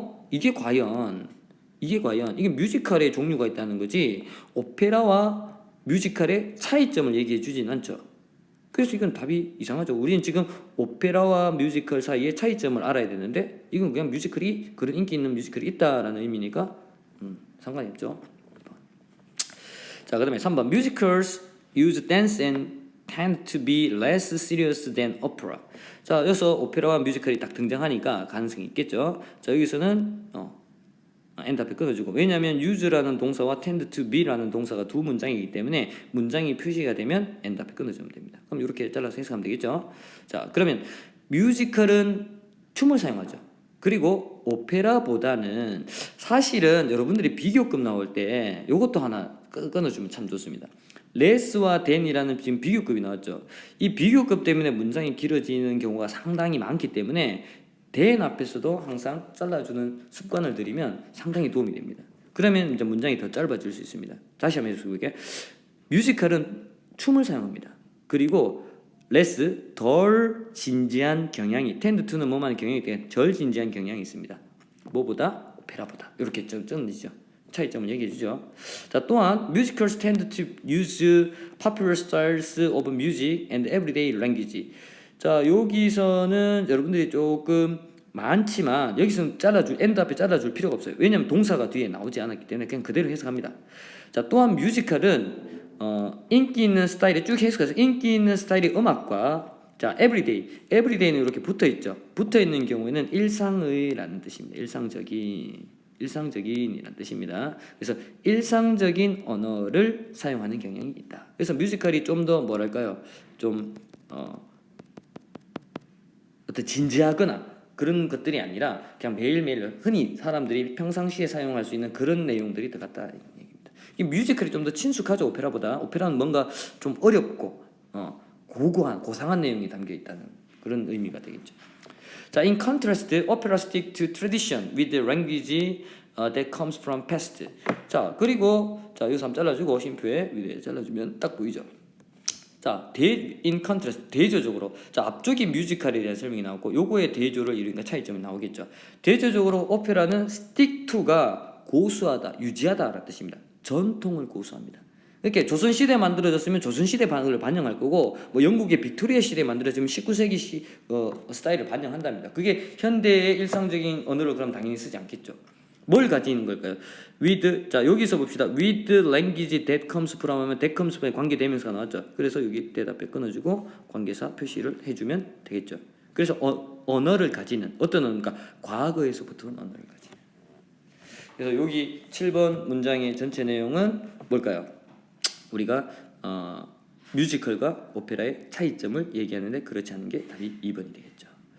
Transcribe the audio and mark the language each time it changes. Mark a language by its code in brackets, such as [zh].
[ko] 이게 과연 이게 뮤지컬의 종류가 있다는 거지 오페라와 뮤지컬의 차이점을 얘기해 주진 않죠. 그래서 이건 답이 이상하죠. 우리는 지금 오페라와 뮤지컬 사이의 차이점을 알아야 되는데 이건 그냥 뮤지컬이 그런 인기 있는 뮤지컬이 있다라는 의미니까 상관이 없죠. 자, 그다음에 3번 [en] Musicals use dance and tend to be less serious than opera. [ko] 자, 여기서 오페라와 뮤지컬이 딱 등장하니까 가능성이 있겠죠. 자, 여기서는 and 앞에 끊어주고 왜냐하면 use라는 동사와 [en] tend to be [ko] 라는 동사가 두 문장이기 때문에 문장이 표시가 되면 and 앞에 끊어주면 됩니다. 그럼 이렇게 잘라서 해석하면 되겠죠. 자, 그러면 뮤지컬은 춤을 사용하죠. 그리고 오페라보다는 사실은 여러분들이 비교급 나올 때 이것도 하나 끊어주면 참 좋습니다. 레스와 댄이라는 지금 비교급이 나왔죠. 이 비교급 때문에 문장이 길어지는 경우가 상당히 많기 때문에 댄 앞에서도 항상 잘라주는 습관을 들이면 상당히 도움이 됩니다. 그러면 이제 문장이 더 짧아질 수 있습니다. 다시 한번 해주실게요. 뮤지컬은 춤을 사용합니다. 그리고 레스 덜 진지한 경향이 [en] tend to [ko] 는 뭐만 경향이 때문에 덜 진지한 경향이 있습니다. 뭐보다? 오페라보다. 이렇게 적어지죠. 차이점을 얘기해 주죠. 자, 또한 [en] musicals tend to use popular styles of music and everyday language. [ko] 자, 여기서는 여러분들이 조금 많지만 여기서는 end 앞에 잘라줄 필요가 없어요. 왜냐하면 동사가 뒤에 나오지 않았기 때문에 그냥 그대로 해석합니다. 자, 또한 뮤지컬은 인기 있는 스타일에 쭉 해석해서 인기 있는 스타일의 음악과 자, everyday는 이렇게 붙어 있죠. 붙어 있는 경우에는 일상의라는 뜻입니다. 일상적인. 일상적인이란 뜻입니다. 그래서 일상적인 언어를 사용하는 경향이 있다. 그래서 뮤지컬이 좀 더 뭐랄까요? 좀 어떤 진지하거나 그런 것들이 아니라 그냥 매일매일 흔히 사람들이 평상시에 사용할 수 있는 그런 내용들이 들어갔다 얘기입니다. 이 뮤지컬이 좀 더 친숙하죠, 오페라보다. 오페라는 뭔가 좀 어렵고 고고한 고상한 내용이 담겨 있다는 그런 의미가 되겠죠. 자, [en] in contrast, opera stick to tradition with the language that comes from past. [ko] 자, 그리고 자, 여기서 한번 잘라주고 쉼표에 위에 잘라주면 딱 보이죠. 자, in contrast, 대조적으로. 자, 앞쪽이 뮤지컬에 대한 설명이 나오고 요거의 대조를 이루니까 차이점이 나오겠죠. 대조적으로 오페라는 [en] stick to [ko] 가 고수하다, 유지하다라는 뜻입니다. 전통을 고수합니다. 이렇게 조선 시대에 만들어졌으면 조선 시대 방을 반영할 거고, 뭐 영국의 빅토리아 시대에 만들어지면 19세기 스타일을 반영한답니다. 그게 현대의 일상적인 언어를 그럼 당연히 쓰지 않겠죠. 뭘 가지는 걸까요? with, 자 여기서 봅시다. [en] with language that comes from 하면 that comes from에 [ko] 관계 대명사가 나왔죠. 그래서 여기 대답에 끊어주고 관계사 표시를 해주면 되겠죠. 그래서 언어를 가지는, 어떤 언어니까 과거에서부터 언어를 가지는. 그래서 여기 7번 문장의 전체 내용은 뭘까요? 우리가 뮤지컬과 오페라의 차이점을 얘기하는데 그렇지 않은 게 답이 2번이 되겠죠.